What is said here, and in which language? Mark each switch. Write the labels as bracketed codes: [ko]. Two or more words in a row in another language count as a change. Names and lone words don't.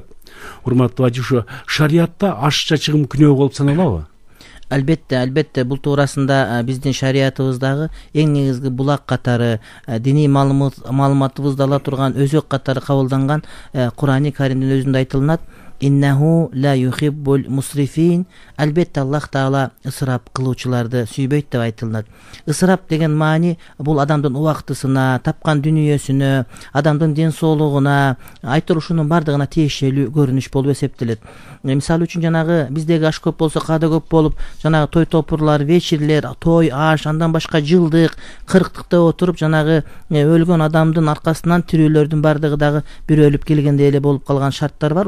[ky] Урматтуу Ажы, ушу шариятта ашча чыгым күнөө болуп саналабы? Албетте, бул туурасында биздин шариятыбыздагы эң негизги булак катары, диний маалыматыбызда ала турган өзөк катары кабылданган Кур'ани Каримдин өзүндө айтылынат: [ar] «إنه لا يحب المسرفين». [ky] Албетте Аллах Таала ысырап кылуучуларды сүйбөйт деп айтылынат. Ысырап деген маани бул адамдын убактысына, тапкан дүнүйөсүнө, адамдын ден соолугуна, айтор ушунун бардыгына тиешелүү көрүнүш болуп эсептелет. Мисалы үчүн жанагы биздеги аш көп болсо каада көп болуп, жанагы той топурлар, вечирлер, той, аш, андан башка жылдык, кырктыкта отуруп жанагы өлгөн адамдын аркасынан тирүүлөрдүн бардыгы дагы бир өлүп келгендей эле болуп калган шарттар бар.